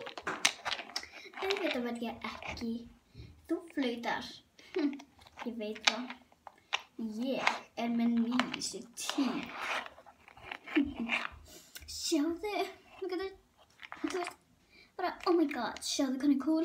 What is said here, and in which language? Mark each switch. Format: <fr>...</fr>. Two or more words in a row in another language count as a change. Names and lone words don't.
<is>Auðvitað verð ég ekki. Þú flautar. Ég veit það. Ég er með nýjustu tík. Sjáðu. Þú veist, bara</is> <en>oh my god,</en> <is>sjáðu hvernig cool.</is>